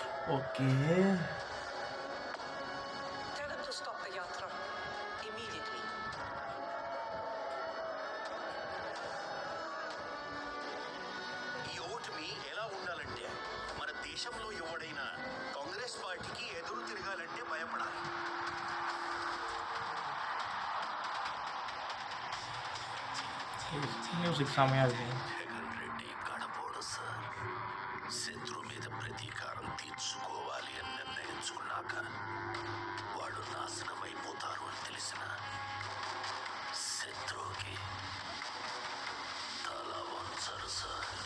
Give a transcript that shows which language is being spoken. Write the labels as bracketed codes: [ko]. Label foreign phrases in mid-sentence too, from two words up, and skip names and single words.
[ta] ஓகே. [en] Tell him to stop the yatra immediately. [te] ఈ ఓటమి ఎలా ఉండాలంటే మన దేశంలో ఎవడైనా కాంగ్రెస్ పార్టీకి ఎదురు తిరగాలంటే భయపడాలి. [ta] மியூசிக் செம்மையாக இருக்கு. [te] జగన్ రెడ్డి కడపోడు సార్. శత్రు మీద ప్రతీకారం తీర్చుకోవాలి అని నిర్ణయించుకున్నాక వాడు నాశనమైపోతారు అని తెలిసిన శత్రువుకి తల వంచరు సార్.